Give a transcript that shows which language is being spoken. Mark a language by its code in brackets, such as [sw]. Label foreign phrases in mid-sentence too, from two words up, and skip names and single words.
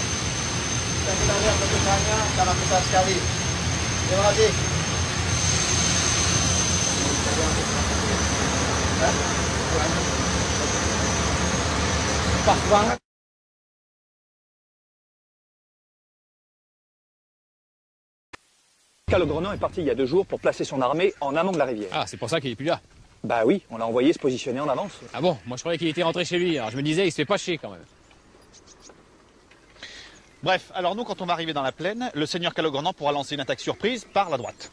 [id] Kita lihat letusannya sangat besar sekali. Terima kasih. Pas banget. [fr] Calogrenant est parti il y a 2 jours pour placer son armée en amont de la rivière. Ah, c'est pour ça qu'il est plus là. Bah oui, on l'a envoyé se positionner en avance. Ah bon, moi je croyais qu'il était rentré chez lui, alors je me disais il se fait pas chier quand même. Bref, alors nous, quand on va arriver dans la plaine, le seigneur Calogrenant pourra lancer une attaque surprise par la droite.